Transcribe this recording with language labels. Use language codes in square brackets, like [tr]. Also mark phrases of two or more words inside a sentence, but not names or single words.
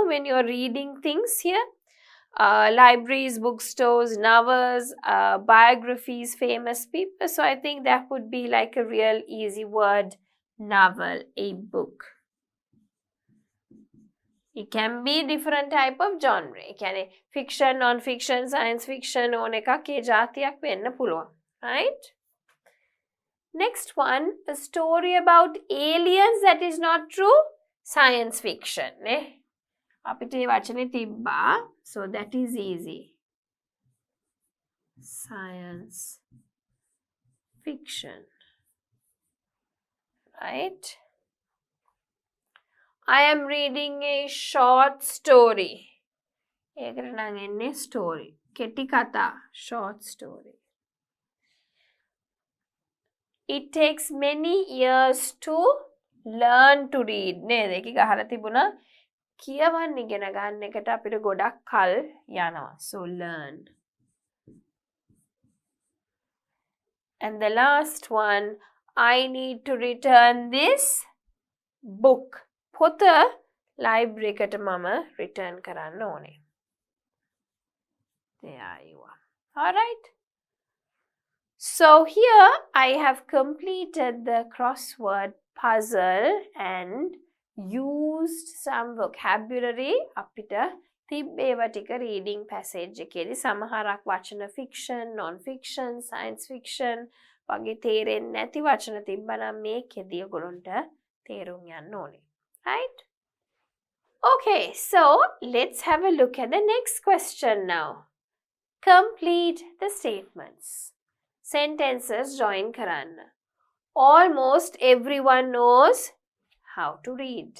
[en] When you're reading things here, libraries, bookstores, novels, biographies, famous people. So I think that would be like a real easy word, novel, a book. It can be different type of genre. It can be fiction, non-fiction, science fiction, [si] ඕන එකක් ඒ ජාතියක් වෙන්න පුළුවන්. [en] Right? Next one, a story about aliens that is not true, science fiction. [si] අපිට ඒ වචනේ තිබ්බා. [en] So that is easy. Science fiction. Right? I am reading a short story. [si] ඒකට නම් එන්නේ story. කෙටි කතා, [en] short story. It takes many years to learn to read. [si] නේද? ඒක ගහලා තිබුණා. කියවන්න ඉගෙන ගන්න එකට අපිට ගොඩක් කල් යනවා. [en] So learn. And the last one, I need to return this book. [si] පොත library එකට මම return කරන්න ඕනේ. [en] There you are. All right. So here I have completed the crossword puzzle and used some vocabulary. [si] අපිට තිබ්බේව ටික [en] reading passage [si] එකේදී සමහරක් වචන [en] fiction, non-fiction, science fiction [si] වගේ තේරෙන්නේ නැති වචන තිබ්බනම් මේකෙදී ඔයගොල්ලන්ට තේරුම් යන්න ඕනේ. [en] Right? Okay, so let's have a look at the next question now. Complete the statements. Sentences join karanna. Almost everyone knows how to read.